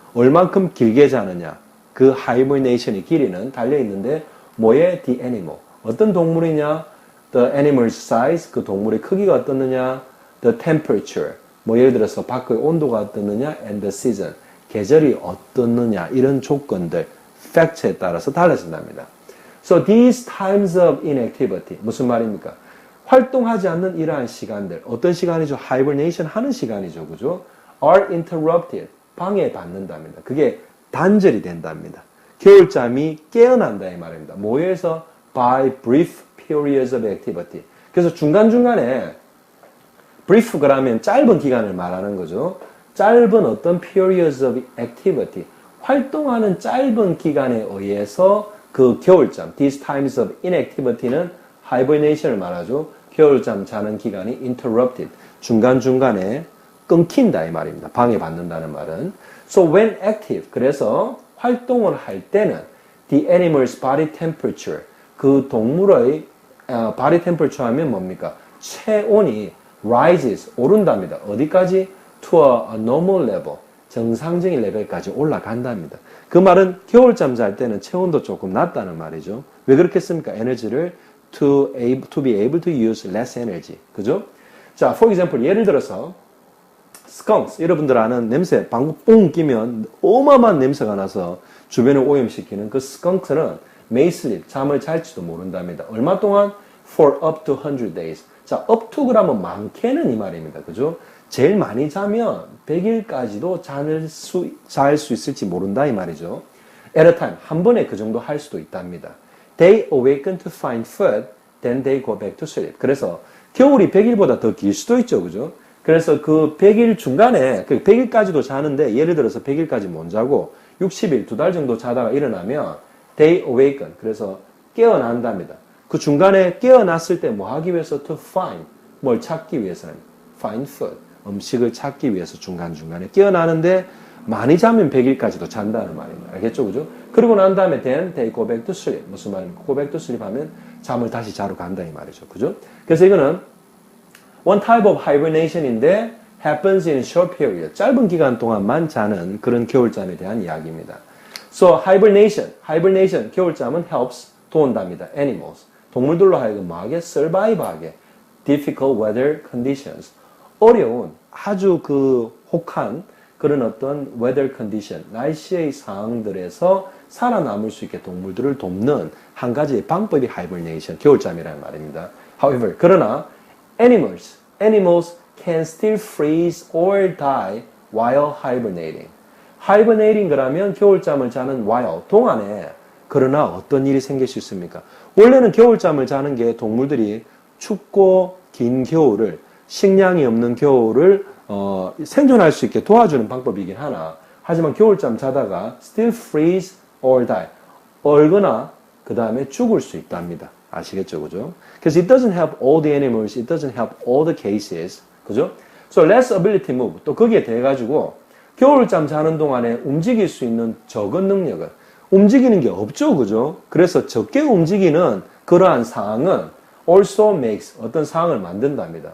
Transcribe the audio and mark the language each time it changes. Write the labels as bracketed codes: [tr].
[ko] 얼만큼 길게 자느냐. 그 hibernation의 길이는 달려 있는데 뭐에? [en] The animal. [ko] 어떤 동물이냐? [en] The animal's size. [ko] 그 동물의 크기가 어떻느냐? [en] The temperature. [ko] 뭐 예를 들어서 밖의 온도가 어떻느냐? [en] And the season. [ko] 계절이 어떻느냐? 이런 조건들, 팩트에 따라서 달라진답니다. [en] So these times of inactivity. [ko] 무슨 말입니까? 활동하지 않는 이러한 시간들. 어떤 시간이죠? hibernation 하는 시간이죠. 그죠? [en] are interrupted. [ko] 방해받는답니다. 그게 단절이 된답니다. 겨울잠이 깨어난다 이 말입니다. 뭐에서? [en] By brief periods of activity. [ko] 그래서 중간중간에 brief 그러면 짧은 기간을 말하는 거죠. 짧은 어떤 [en] periods of activity. [ko] 활동하는 짧은 기간에 의해서 그 겨울잠, [en] these times of inactivity [ko] 는 hibernation을 말하죠. 겨울잠 자는 기간이 interrupted. 중간중간에 끊긴다 이 말입니다. 방해받는다는 말은. [en] So when active, [ko] 그래서 활동을 할 때는 [en] the animal's body temperature, [ko] 그 동물의 body temperature 하면 뭡니까? 체온이 rises, 오른답니다. 어디까지? [en] To a normal level, [ko] 정상적인 레벨까지 올라간답니다. 그 말은 겨울잠 잘 때는 체온도 조금 낮다는 말이죠. 왜 그렇겠습니까? [en] 에너지를 to be able to use less energy. [ko] 그죠? 자, for example, 예를 들어서 skunks, 여러분들 아는 냄새, 방구 뽕 끼면 어마어마한 냄새가 나서 주변을 오염시키는 그 skunks는 [en] may sleep, [ko] 잠을 잘지도 모른답니다. 얼마 동안? [en] For up to 100 days. [ko] 자, up to 그러면 많게는 이 말입니다. 그죠? 제일 많이 자면 100일까지도 잘 수 있을지 모른다 이 말이죠. [en] At a time, [ko] 한 번에 그 정도 할 수도 있답니다. [en] They awaken to find food, then they go back to sleep. [ko] 그래서 겨울이 100일보다 더 길 수도 있죠. 그죠? 그래서 그 100일 중간에, 그 100일까지도 자는데, 예를 들어서 100일까지 못 자고, 60일, 2달 정도 자다가 일어나면, [en] they awaken. [ko] 그래서 깨어난답니다. 그 중간에 깨어났을 때 뭐 하기 위해서? [en] To find. [ko] 뭘 찾기 위해서는? [en] Find food. [ko] 음식을 찾기 위해서 중간중간에 깨어나는데, 많이 자면 100일까지도 잔다는 말입니다. 알겠죠? 그죠? 그리고 난 다음에 [en] then they go back to sleep. [ko] 무슨 말입니까? [en] go back to sleep [ko] 하면 잠을 다시 자러 간다 이 말이죠. 그죠? 그래서 이거는 [en] one type of hibernation인데 happens in short period. [ko] 짧은 기간 동안만 자는 그런 겨울잠에 대한 이야기입니다. [en] So hibernation, 겨울잠은 helps, 도운답니다. [ko] animals, 동물들로 하여금 뭐하게? survive하게. [en] difficult weather conditions. [ko] 어려운, 아주 그 혹한 그런 어떤 [en] weather condition, [ko] 날씨의 상황들에서 살아남을 수 있게 동물들을 돕는 한 가지의 방법이 hibernation, 겨울잠이라는 말입니다. [en] However, 그러나 animals can still freeze or die while hibernating. [ko] hibernating 그러면 겨울잠을 자는 while, 동안에 그러나 어떤 일이 생길 수 있습니까? 원래는 겨울잠을 자는 게 동물들이 춥고 긴 겨울을, 식량이 없는 겨울을 생존할 수 있게 도와주는 방법이긴 하나, 하지만 겨울잠 자다가 [en] still freeze or die, [ko] 얼거나 그 다음에 죽을 수 있답니다. 아시겠죠? 그죠? [en] 그래서 it doesn't help all the animals, it doesn't help all the cases. 그죠? So less ability to move. [ko] 또 거기에 대해 가지고 겨울잠 자는 동안에 움직일 수 있는 적은 능력은 움직이는 게 없죠. 그죠? 그래서 적게 움직이는 그러한 상황은 [en] also makes [ko] 어떤 상황을 만든답니다.